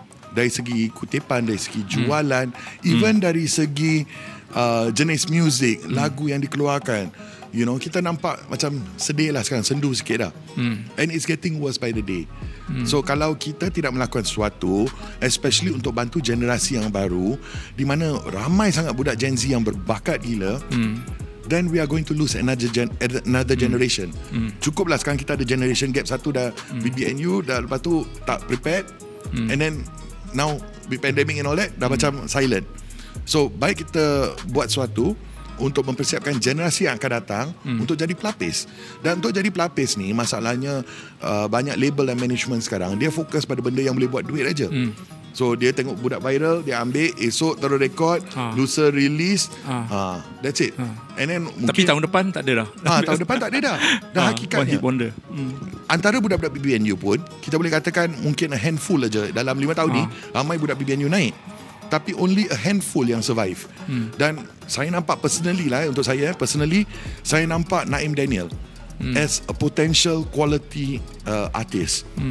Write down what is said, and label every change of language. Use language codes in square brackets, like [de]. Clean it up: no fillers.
[ms] Dari segi kutipan, dari segi jualan, even dari segi jenis muzik, lagu yang dikeluarkan. Kita nampak macam sedih lah sekarang, sendu sikit dah. [en] And it's getting worse by the day. [ms] So kalau kita tidak melakukan sesuatu, especially untuk bantu generasi yang baru, di mana ramai sangat budak Gen Z yang berbakat gila, [en] then we are going to lose another generation. [ms] Cukuplah sekarang kita ada generation gap. Satu dah BBNU, dah lepas tu tak prepared, [en] and then now with pandemic and all that, [ms] dah macam silent. So baik kita buat sesuatu untuk mempersiapkan generasi yang akan datang untuk jadi pelapis. Dan untuk jadi pelapis ni, masalahnya banyak label dan management sekarang, dia fokus pada benda yang boleh buat duit aja. So dia tengok budak viral, dia ambil, esok terus record, lusa release, [en] that's it. And then [ms] tapi tahun depan tak ada dah. Tahun depan tak ada dah. Dah hakikatnya. Antara budak-budak BBNU pun, kita boleh katakan mungkin [en] a handful [ms] aja dalam 5 tahun ni, ramai budak BBNU naik. Tapi [en] only a handful [ms] yang survive. Dan saya nampak personally lah, untuk saya personally, saya nampak Naim Daniel [en] as a potential quality artist.